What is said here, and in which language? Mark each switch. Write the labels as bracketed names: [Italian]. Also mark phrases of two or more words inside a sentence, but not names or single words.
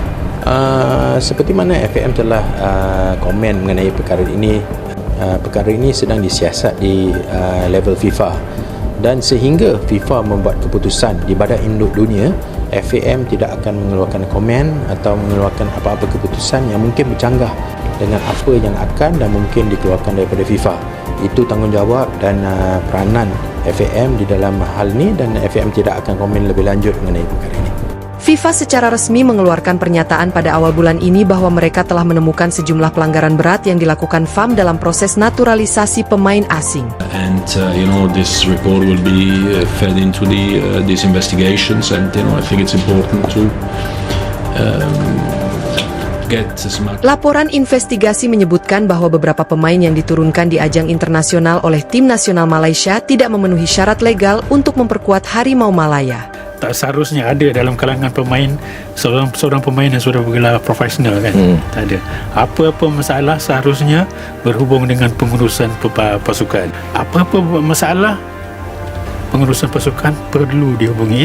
[Malay] Seperti mana FAM telah komen mengenai perkara ini, perkara ini sedang disiasat di level FIFA, dan sehingga FIFA membuat keputusan di Badan Induk Dunia, FAM tidak akan mengeluarkan komen atau mengeluarkan apa-apa keputusan yang mungkin bercanggah dengan apa yang akan dan mungkin dikeluarkan daripada FIFA. Itu tanggungjawab dan peranan FAM di dalam hal ini, dan FAM tidak akan komen lebih lanjut mengenai perkara ini. [Indonesian] FIFA secara resmi mengeluarkan pernyataan pada awal bulan ini bahwa mereka telah menemukan sejumlah pelanggaran berat yang dilakukan FAM dalam proses naturalisasi pemain asing. [English] And this report will be fed into these investigations, and I think it's important to get as much. [Indonesian] Laporan investigasi menyebutkan bahwa beberapa pemain yang diturunkan di ajang internasional oleh tim nasional Malaysia tidak memenuhi syarat legal untuk memperkuat Harimau Malaya. [Malay] Tak seharusnya ada dalam kalangan pemain seorang pemain yang sudah bergelar profesional kan. Tak ada. Apa-apa masalah seharusnya berhubung dengan pengurusan pasukan. Apa-apa masalah pengurusan pasukan perlu dihubungi.